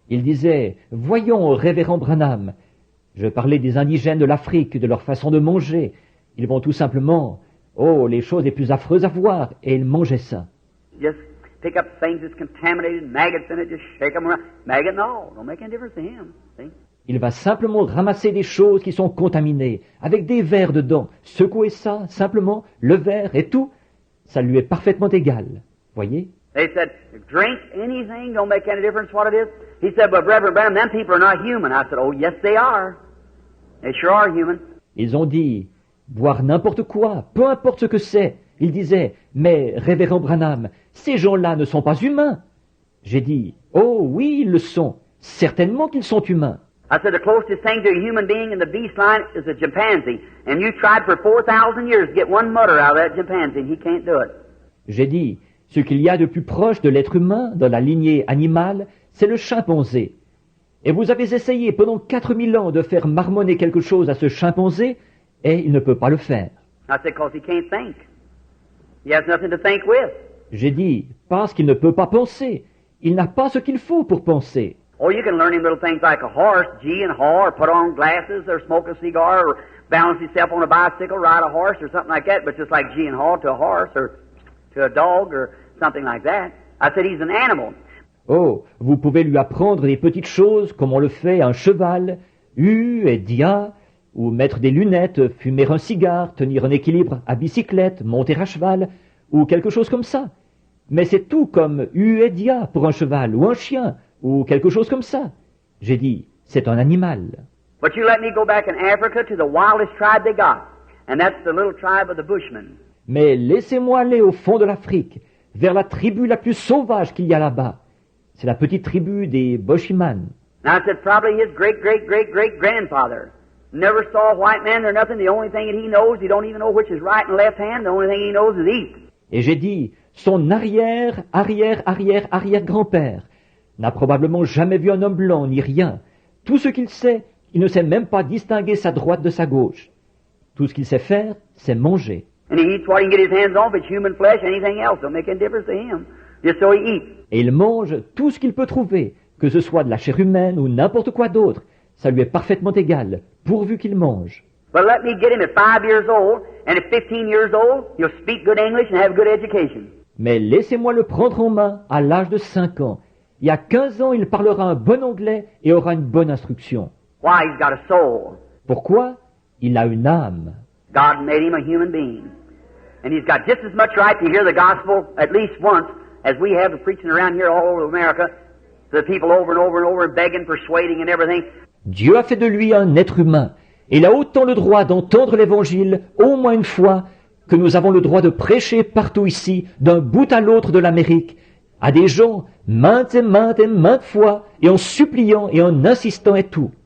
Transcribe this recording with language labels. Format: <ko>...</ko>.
<fr>Il disait, voyons au révérend Branham. Je parlais des indigènes de l'Afrique, de leur façon de manger. Ils vont tout simplement, oh, les choses les plus affreuses à voir, et ils mangeaient ça.</fr> <en>Just pick up things that's contaminated, maggots in it, just shake them around. Maggot, no, don't make any difference to him. See?</en> <fr>Il va simplement ramasser des choses qui sont contaminées, avec des vers dedans, secouer ça, simplement, le verre et tout, ça lui est parfaitement égal. Voyez?</fr> <en>They said, drink anything, don't make any difference what it is. He said, but Reverend Branham, them people are not human. I said, oh, yes, they are. They sure are human.</en> <fr>Ils ont dit, boire n'importe quoi, peu importe ce que c'est. Il disait, mais révérend Branham, ces gens-là ne sont pas humains. J'ai dit, oh oui, ils le sont. Certainement qu'ils sont humains.</fr> <en>I said, the closest thing to a human being in the beast line is a chimpanzee. And you tried for 4,000 years to get one mutter out of that chimpanzee, and he can't do it.</en> <fr>J'ai dit, ce qu'il y a de plus proche de l'être humain dans la lignée animale, c'est le chimpanzé. Et vous avez essayé pendant 4000 ans de faire marmonner quelque chose à ce chimpanzé, et il ne peut pas le faire.</fr> <en>I said, because he can't think. He has nothing to think with.</en> <fr>J'ai dit, parce qu'il ne peut pas penser. Il n'a pas ce qu'il faut pour penser.</fr> <en>Oh, you can learn him little things like a horse, gee and haw, or put on glasses, or smoke a cigar, or balance himself on a bicycle, ride a horse, or something like that, but just like gee and haw to a horse, or to a dog, or something like that. I said, he's an animal.</en> <fr>Oh, vous pouvez lui apprendre des petites choses comme on le fait à un cheval, et dia, ou mettre des lunettes, fumer un cigare, tenir un équilibre à bicyclette, monter à cheval, ou quelque chose comme ça. Mais c'est tout comme et dia pour un cheval, ou un chien, ou quelque chose comme ça. J'ai dit, c'est un animal.</fr> <en>But you let me go back in Africa to the wildest tribe they got, and that's the little tribe of the Bushmen.</en> <fr>Mais laissez-moi aller au fond de l'Afrique, vers la tribu la plus sauvage qu'il y a là-bas. C'est la petite tribu des Boshiman.</fr> <en>Now I said probably his great-great-great-great-grandfather never saw a white man or nothing. The only thing that he knows, he don't even know which is right and left hand. The only thing he knows is eat.</en> <fr>Et j'ai dit, son arrière-arrière-arrière-arrière-grand-père n'a probablement jamais vu un homme blanc ni rien. Tout ce qu'il sait, il ne sait même pas distinguer sa droite de sa gauche. Tout ce qu'il sait faire, c'est manger.</fr> <en>And he eats what he can get his hands on, if it's human flesh, anything else. Don't make any difference to him. Just so he eats.</en> <fr>Et il mange tout ce qu'il peut trouver, que ce soit de la chair humaine ou n'importe quoi d'autre. Ça lui est parfaitement égal, pourvu qu'il mange.</fr> <en>But let me get him at 5 years old, and at 15 years old, he'll speak good English and have good education.</en> <fr>Mais laissez-moi le prendre en main à l'âge de 5 ans. Et à 15 ans, il parlera un bon anglais et aura une bonne instruction.</fr> <en>Why? He's got a soul.</en> <fr>Pourquoi? Il a une âme.</fr> <en>God made him a human being. And he's got just as much right to hear the gospel at least once as we have of preaching around here all over America to the people over and over and over, begging, persuading and everything.</en> <fr>Dieu a fait de lui un être humain. Et il a autant le droit d'entendre l'évangile au moins une fois que nous avons le droit de prêcher partout ici, d'un bout à l'autre de l'Amérique, à des gens maintes et maintes fois, et en suppliant et en insistant et tout.</fr>